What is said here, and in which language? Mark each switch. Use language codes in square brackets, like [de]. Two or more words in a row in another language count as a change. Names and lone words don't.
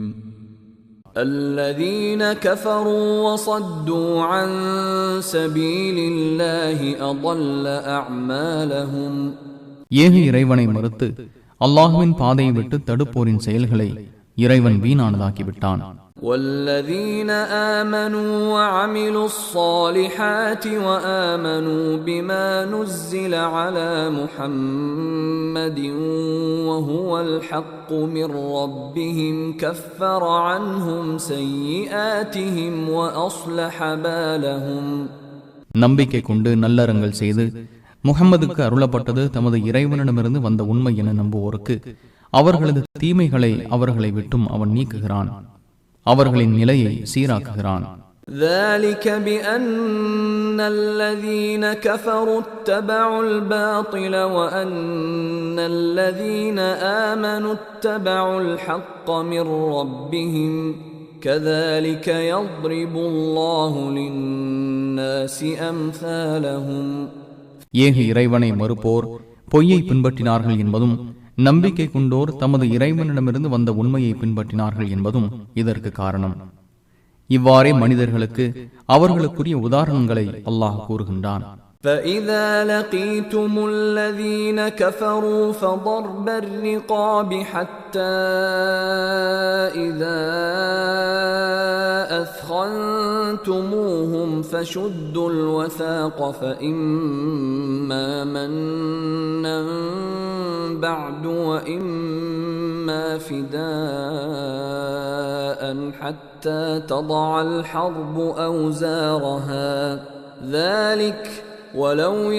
[ar] الذين كفروا وصدوا عن سبيل الله أضل أعمالهم. [ta] ஏக இறைவனை மறுத்து அல்லாஹ்வின் பாதையை விட்டு தடுப்போரின் செயல்களை இறைவன் வீணானதாக்கிவிட்டான். [ar] والذين آمنوا وعملوا الصالحات وآمنوا بما نزل على محمد وهو الحق من ربهم كفر عنهم سيئاتهم وأصلح بالهم. [ta] நம்பிக்கை கொண்டு நல்லறங்கள் செய்து முஹம்மதுக்கு அருளப்பட்டது தமது இறைவனிடமிருந்து வந்த உண்மை என நம்புவோருக்கு அவர்களது தீமைகளை அவர்களை விட்டும் அவன் நீக்குகிறான், அவர்களின் நிலையை சீராக்குகிறான். [ar] ذلك بأن الذين كفروا اتبعوا الباطل وأن الذين آمنوا اتبعوا الحق من ربهم كذلك يضرب الله للناس أمثالهم. [ta] ஏக இறைவனை மறுப்போர் பொய்யை பின்பற்றினார்கள் என்பதும் நம்பிக்கை கொண்டோர் தமது இறைவனிடமிருந்து வந்த உண்மையை பின்பற்றினார்கள் என்பதும் இதற்கு காரணம். இவ்வாறே மனிதர்களுக்கு அவர்களுக்குரிய உதாரணங்களை அல்லாஹ் கூறுகின்றான். [ar] فَإِذَا لَقِيتُمُ الَّذِينَ كَفَرُوا فَضَرْبَ الرِّقَابِ حَتَّى إِذَا أَثْخَنْتُمُوهُمْ فَشُدُّوا الْوَثَاقَ فَإِمَّا مَنًّا بَعْدُ وَإِمَّا فِدَاءً حَتَّى تَضَعَ الْحَرْبُ أَوْزَارَهَا ذلك ولو